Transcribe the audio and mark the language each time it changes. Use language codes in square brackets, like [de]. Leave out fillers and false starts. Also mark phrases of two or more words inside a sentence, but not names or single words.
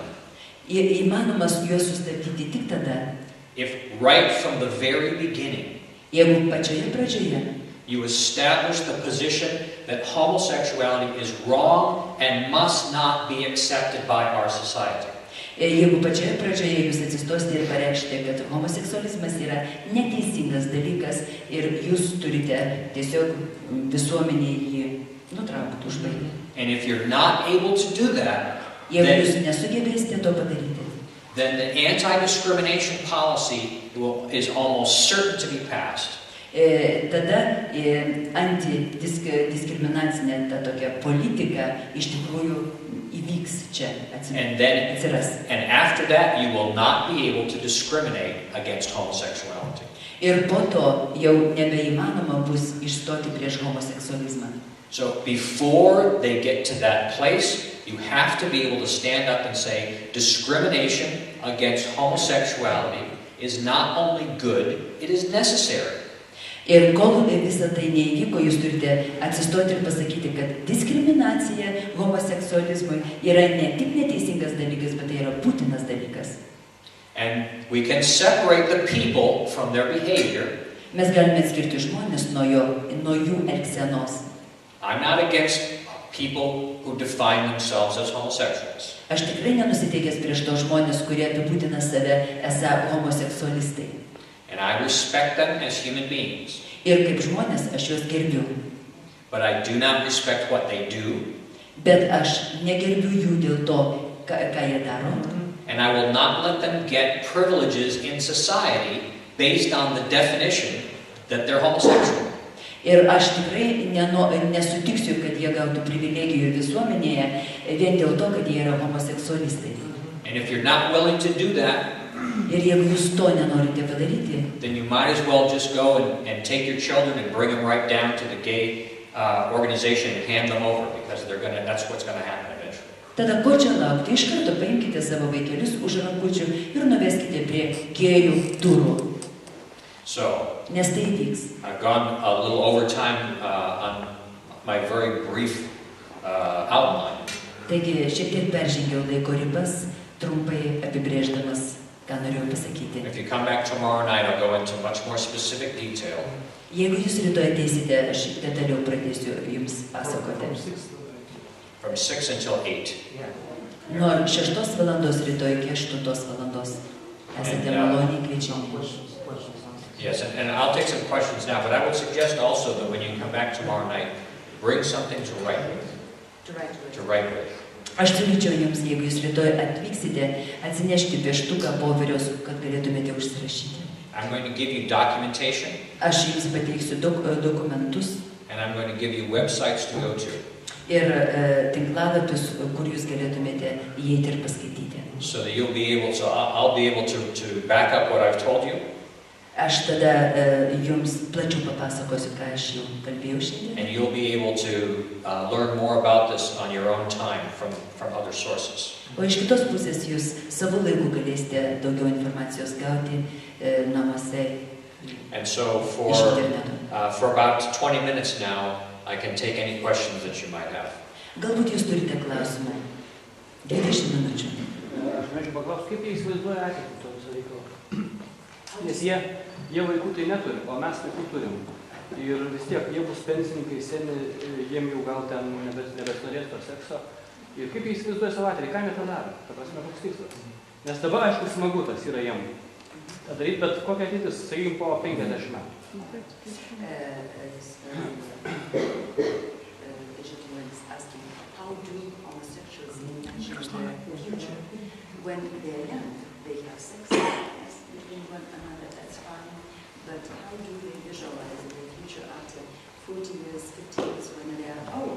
[lt] Įmanomas juos sustabdyti tik tada, [en] if right from the very beginning [lt] jeigu pačioje pradžioje [en] you establish the position that homosexuality is wrong and must not be accepted by our society. [lt] Jeigu pačioje pradžioje jūs atsistosite ir pareikšite, kad homoseksualizmas yra neteisingas dalykas ir jūs turite tiesiog visuomenėje jį nutraukti, užbaigti. [en] And if you're not able to do that, [lt] Jeigu jūs nesugebėsite to padaryti, [en] then the anti-discrimination policy is almost certain to be passed. [lt] Tada antidiskriminacinė ta tokia politika iš tikrųjų įvyks čia, atsiras. [en] And after that, you will not be able to discriminate against homosexuality. [lt] Ir po to jau nebeįmanoma bus išstoti prieš homoseksualizmą. [en] So before they get to that place, you have to be able to stand up and say, discrimination against homosexuality is not only good, it is necessary. [lt] Ir kol visą tai neįvyko, jūs turite atsistoti ir pasakyti, kad diskriminacija homoseksualizmui yra ne tik neteisingas dalykas, bet tai yra būtinas dalykas. [en] And we can separate the people from their behavior. [lt] Mes galime atskirti žmonės nuo jų elgsenos. [en] I'm not against people who define themselves as homosexuals. [lt] Aš tikrai nenusiteikęs prieš tos žmonės, kurie apibūdina save esą homoseksualistai. [en] And I respect them as human beings. [lt] Ir kaip žmonės aš juos gerbiu. [en] But I do not respect what they do. [lt] Bet aš negerbiu jų dėl to, ką jie daro. [en] And I will not let them get privileges in society based on the definition that they're homosexual. [lt] Ir aš tikrai nesutiksiu, kad jie gautų privilegijų visuomenėje vien dėl to, kad jie yra homoseksualistai. [en] And if you're not willing to do that, [lt] ir jeigu jūs to nenorite padaryti, [en] then you might as well just go and take your children and bring them right down to the gay organization and hand them over, because that's what's going to happen eventually. [lt] Tada ko čia laukti? Iš karto paimkite savo vaikelius už rankučių ir nuveskite prie gėjų durų. [en] So, [lt] nes tai vyks. [en] I've gone a little over time on my very brief outline. [lt] Taigi šiek tiek peržengiau laiko ribas, trumpai apibrėždamas, ką norėjau pasakyti. [en] If you come back tomorrow night, I'll go into much more specific detail. [lt] Jeigu jūs rytoj ateisite, aš detaliau pradėsiu jums pasakoti. [en] From 6 until 8. [lt] Nuo 6 valandos rytoj iki 8 valandos. Esate maloniai kviečiami. [en] Yes, and I'll take some questions now, but I would suggest also that when you come back tomorrow night, bring something to write with. To write with. [lt] Aš siūlyčiau jums, jeigu jūs rytoj atvyksite, atsinešti pieštuką, popieriaus, kad galėtumėte užsirašyti. [en] I'm going to give you documentation. [lt] Aš jums pateiksiu dokumentus. [en] And I'm going to give you websites to go to. [lt] Ir tinklalapius, kur jūs galėtumėte įeiti ir paskaityti. [en] So that you'll be able to, I'll be able to back up what I've told you. [lt] Aš tada jums plačiau papasakosiu, ką aš jau kalbėjau šiandien. [en] And you'll be able to learn more about this on your own time from other sources. [lt] O iš kitos pusės jūs savo laiku galėsite daugiau informacijos gauti namuose. [en] And so for about 20 minutes now, I can take any questions that you might have. [lt] Galbūt jūs turite klausimų. 20 minučių. Aš norėčiau paklausti, kaip jie įsivaizduoja ateitį to viso reikalo? Nes jie vaikų tai neturi, o mes vaikų turim. Ir vis tiek, jie bus pensininkai, seni, jiem jau gal ten nebesinorės to sekso. Ir kaip jie įsivaizduoja savo ateitį, ką jie tą daro? Ta prasme, koks tikslas. Nes dabar, aišku, smagu tas yra jiem. Daryti, bet kokia ateitis, sakykim, po 50 metų. [en] When they're young, they have sex between one another, that's fine. But how do they visualize the future after 40 years, 50 years when they are old?